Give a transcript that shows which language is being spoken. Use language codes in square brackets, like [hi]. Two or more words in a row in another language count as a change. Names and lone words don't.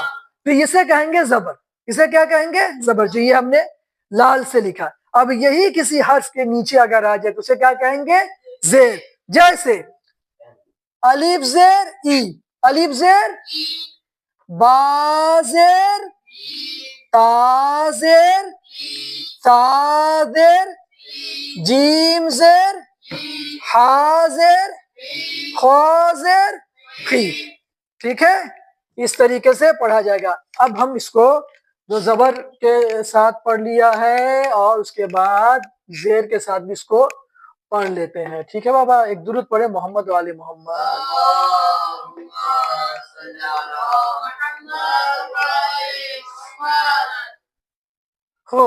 [ur] تو اسے کہیں گے زبر. اسے کیا کہیں گے؟ زبر. جو یہ ہم نے لال سے لکھا. اب یہی کسی حرف کے نیچے اگر آ جائے تو اسے کیا کہیں گے؟ زیر. جیسے الف زیر ای، الف زیر، با زیر، تا زیر، تا زیر، جیم زیر، ہا زیر، خا زیر، خی. ٹھیک ہے، اس طریقے سے پڑھا جائے گا. اب ہم اس کو جو زبر کے ساتھ پڑھ لیا ہے اور اس کے بعد زیر کے ساتھ بھی اس کو پڑھ لیتے ہیں. ٹھیک ہے بابا، ایک درود پڑھے [ar] محمد وآل محمد. [ur] خوب.